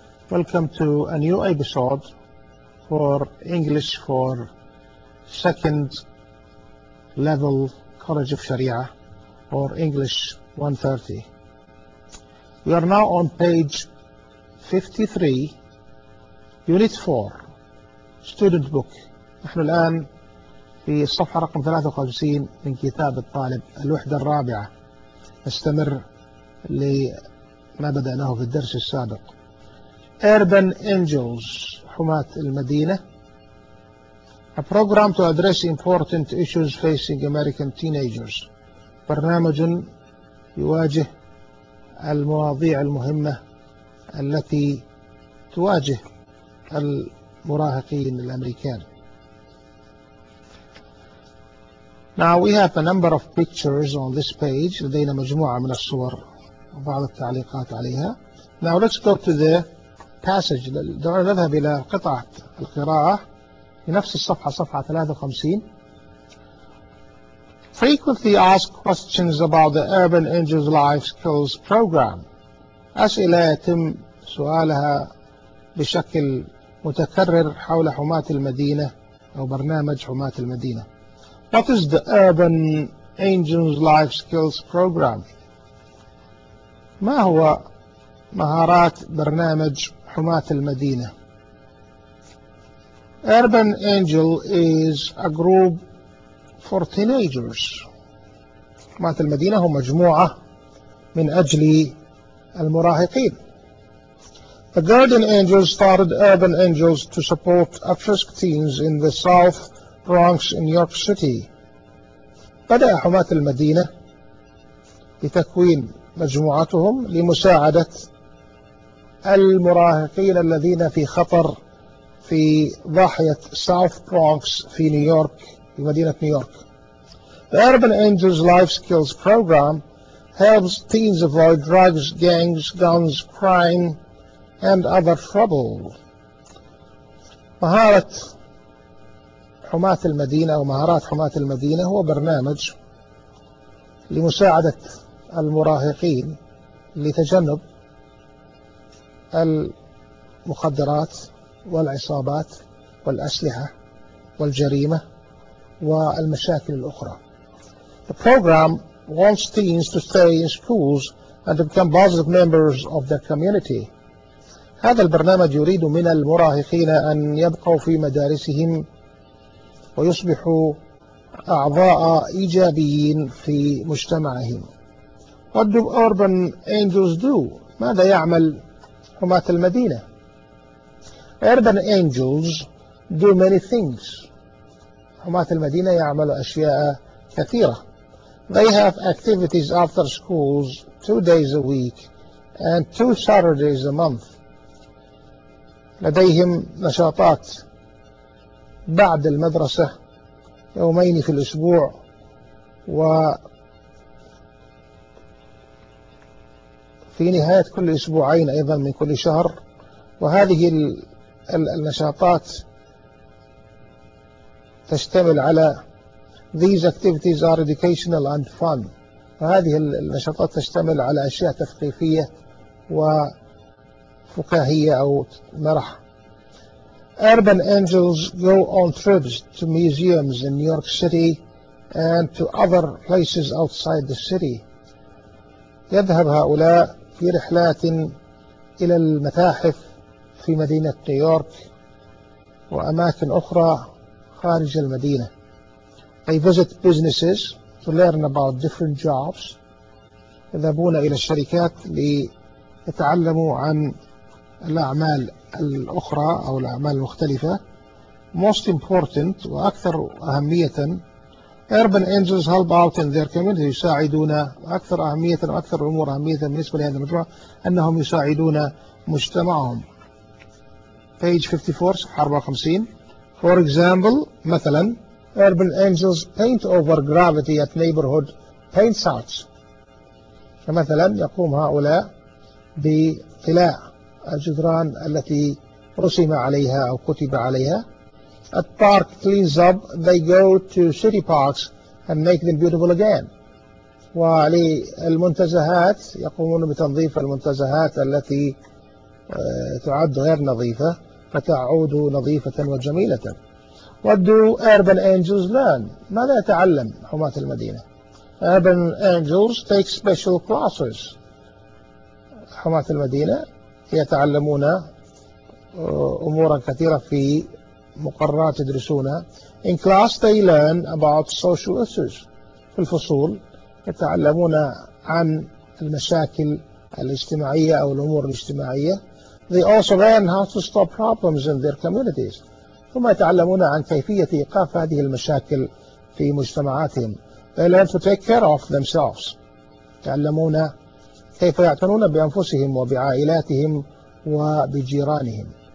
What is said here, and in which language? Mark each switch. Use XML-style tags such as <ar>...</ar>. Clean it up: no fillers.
<en>Welcome to a new episode for English for second level College of Sharia or English 130. We are now on page 53, unit 4, student book.</en> <ar>نحن الآن في الصفحة رقم 53 من كتاب الطالب الوحدة الرابعة. نستمر لما بدأناه في الدرس السابق. Urban Angels, حماة المدينة.</ar> <en>A program to address important issues facing American teenagers.</en> <ar>برنامج يواجه المواضيع المهمة التي تواجه المراهقين الأمريكان.</ar> <en>Now we have a number of pictures on this page.</en> <ar>لدينا مجموعة من الصور وبعض التعليقات عليها.</ar> <en>Now let's go to the passage.</en> <ar>دعونا نذهب إلى قطعة القراءة في نفس الصفحة صفحة 53.</ar> <en>Frequently asked questions about the Urban Angels Life Skills Program.</en> <ar>أسئلة يتم سؤالها بشكل متكرر حول حماة المدينة أو برنامج حماة المدينة.</ar> <en>What is the Urban Angels Life Skills Program?</en> <ar>ما هو مهارات برنامج حماة المدينة؟</ar> <en>Urban Angel is a group for teenagers.</en> <ar>حماة المدينة هم مجموعة من أجل المراهقين.</ar> <en>The Guardian Angels started Urban Angels to support at-risk teens in the South Bronx in New York City.</en> <ar>بدأ حماة المدينة بتكوين مجموعتهم لمساعدة المراهقين الذين في خطر في ضاحية ساوث برونكس في نيويورك في مدينة نيويورك.</ar> <en>The Urban Angels Life Skills Program helps teens avoid drugs, gangs, guns, crime and other trouble.</en> <ar>مهارة حماة المدينة أو مهارات حماة المدينة هو برنامج لمساعدة المراهقين لتجنب المخدرات والعصابات والأسلحة والجريمة والمشاكل الأخرى.</ar> <en>The program wants teens to stay in schools and to become positive members of their community.</en> <ar>هذا البرنامج يريد من المراهقين أن يبقوا في مدارسهم ويصبحوا أعضاء إيجابيين في مجتمعهم.</ar> <en>What do urban angels do?</en> <ar>ماذا يعمل حماة المدينة؟</ar> <en>Urban angels do many things.</en> <ar>حماة المدينة يعمل أشياء كثيرة.</ar> <en>They have activities after schools 2 days a week and 2 Saturdays a month.</en> <ar>لديهم نشاطات بعد المدرسة يومين في الأسبوع وفي نهاية كل أسبوعين أيضا من كل شهر. وهذه النشاطات تشتمل على</ar> <en>These activities are educational and fun.</en> <ar>وهذه النشاطات تشتمل على أشياء تثقيفية وفكاهية أو مرح.</ar> <en>Urban angels go on trips to museums in New York City and to other places outside the city.</en> <ar>يذهب هؤلاء في رحلات إلى المتاحف في مدينة نيويورك وأماكن أخرى خارج المدينة.</ar> <en>They visit businesses to learn about different jobs.</en> <ar>يذهبون إلى الشركات ليتعلموا عن الأعمال الأخرى أو الأعمال المختلفة.</ar> <en>Most important</en> <ar>وأكثر أهمية,</ar> <en>urban angels help out in their community.</en> <ar>يساعدون أكثر أهمية وأكثر أمور أهمية بالنسبة لهذا المجتمع أنهم يساعدون مجتمعهم.</ar> <en>Page 54 54. For example, مثلا, urban angels paint over graffiti at neighborhood paint sites.</en> <ar>فمثلا يقوم هؤلاء بطلاء الجدران التي رسم عليها أو كتب عليها.</ar> <en>At park cleans up, they go to city parks and make them beautiful again.</en> <ar>وللمنتزهات يقومون بتنظيف المنتزهات التي تعد غير نظيفة فتعود نظيفة وجميلة.</ar> <en>What do urban angels learn?</en> <ar>ماذا يتعلم حماة المدينة؟</ar> <en>Urban angels take special classes.</en> <ar>حماة المدينة يتعلمون أمورا كثيرة في مقررات يدرسونها.</ar> <en>In class they learn about social issues.</en> <ar>في الفصول يتعلمون عن المشاكل الاجتماعية أو الأمور الاجتماعية.</ar> <en>They also learn how to stop problems in their communities.</en> <ar>ثم يتعلمون عن كيفية إيقاف هذه المشاكل في مجتمعاتهم.</ar> <en>They learn to take care of themselves.</en> <ar>يتعلمون كيف يعتنون بأنفسهم وبعائلاتهم وبجيرانهم.</ar>